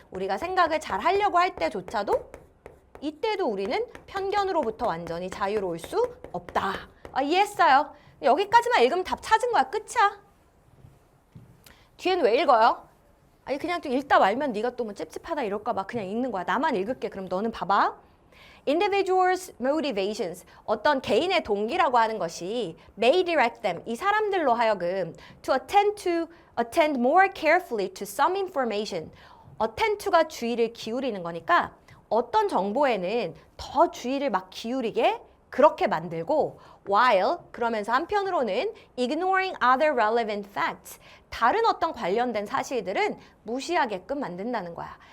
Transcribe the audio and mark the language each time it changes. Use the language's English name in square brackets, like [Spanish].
[Korean] 우리가 생각을 잘 하려고 할 때조차도 이때도 우리는 편견으로부터 완전히 자유로울 수 없다. 이해했어요. 여기까지만 읽으면 답 찾은 거야. 끝이야. 뒤에는 왜 읽어요? 아니 그냥 좀 읽다 말면 네가 또 뭐 찝찝하다 이럴까 봐 그냥 읽는 거야. 나만 읽을게. 그럼 너는 봐봐. [English] Individuals' motivations, [Korean] 어떤 개인의 동기라고 하는 것이 [English] may direct them, [Korean] 이 사람들로 하여금 [English] to attend more carefully to some information. [Korean] attend to가 주의를 기울이는 거니까 어떤 정보에는 더 주의를 막 기울이게 그렇게 만들고 while, 그러면서 한편으로는 [English] ignoring other relevant facts, [Korean] 다른 어떤 관련된 사실들은 무시하게끔 만든다는 거야.